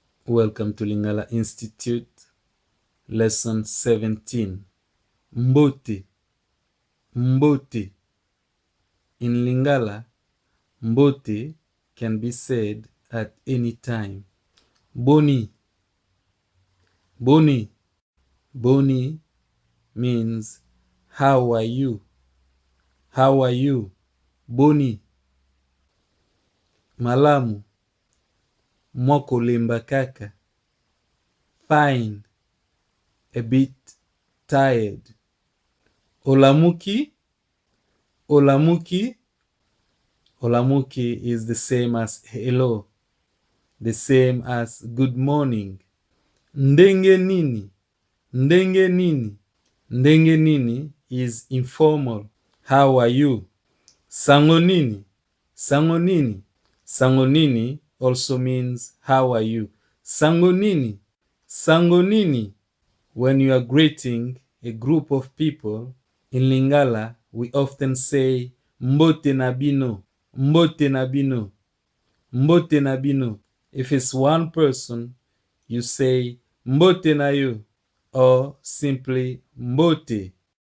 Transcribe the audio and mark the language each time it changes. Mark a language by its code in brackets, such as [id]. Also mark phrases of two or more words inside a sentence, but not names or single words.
[en] Welcome to Lingala Institute, lesson 17. [ln] Mbote. Mbote. [en] In Lingala, Mbote can be said at any time. [ln] Boni. Boni. [en] Boni means how are you? How are you? [ln] Boni. Malamu. Lemba kaka. [en] Fine. A bit tired. [ln] Olamuki. Olamuki. [en] Olamuki is the same as hello, the same as good morning. [ln] Ndenge nini. Ndenge nini. Ndenge nini [en] is informal. How are you? [ln] Sango nini. Sango nini. Sango nini [en] also means how are you. [ln] Sango nini. Sango nini. [en] When you are greeting a group of people in Lingala, we often say [ln] Mbote na bino. Mbote na bino. Mbote na bino. [en] If it's one person, you say [ln] Mbote na [en] you, or simply Mbote.